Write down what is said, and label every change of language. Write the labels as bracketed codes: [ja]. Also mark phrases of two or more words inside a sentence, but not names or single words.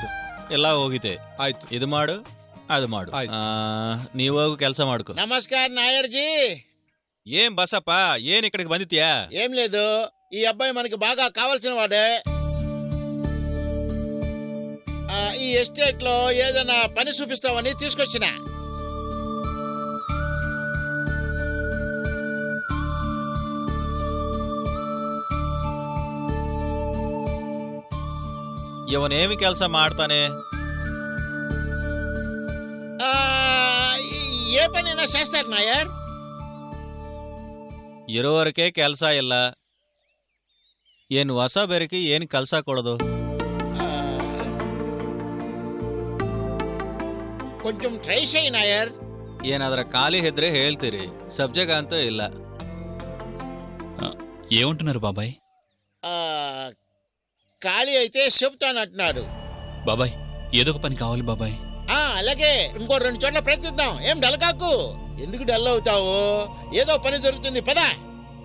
[kn] ಎಲ್ಲ ಹೋಗಿತೆ ಆಯ್ತು ಇದು ಮಾಡು ಅದು ಮಾಡು ಆಯ್ತು. ನೀವು ಹೋಗು ಕೆಲಸ ಮಾಡ್ಕೊ. [te] నమస్కారం నాయర్జీ. [kn] ಏನ್ ಬಸಪ್ಪ ಏನ್ ಇక్కడికి ಬಂದಿತ್ಯಾ? [te] ఏం లేదు, ఈ అబ్బాయి మనకి బాగా కావాల్సిన వాడే. ఈ ఎస్టేట్ లో ఏదైనా పని చూపిస్తామని తీసుకొచ్చిన. [kn] ಇವನೇమి ಕೆಲಸ ಮಾಡ್ತಾನೆ? [te] ఏ పనైనా చేస్తారు నాయర్. [kn] ಇರೋವರೆಗೆ ಕೆಲಸ ಇಲ್ಲ, ಏನ್ ಹೊಸ ಬೆರಕಿ ಏನ್ ಕೆಲಸ ಕೊಡೋದು? [te] కొంచెం ట్రై చేయి నాయర్. ಏನಾದ್ರ ಖಾಲಿ ಇದ್ರೆ ಹೇಳ್ತೀರಿ, ಸಬ್ಜೆಕ್ಟ್ ಅಂತೂ ಇಲ್ಲ. ఏమంటున్నారు బాబాయ్? ఖాళీ అయితే చెప్తానంటున్నాడు. బాబాయ్ ఏదో ఒక పని కావాలి బాబాయ్. అలాగే, ఇంకో 2 చోట్ల ప్రయత్నిద్దాం. ఏం డల్ కాకు. ఎందుకు డల్ అవుతావు? ఏదో పని దొరుకుతుంది, పద.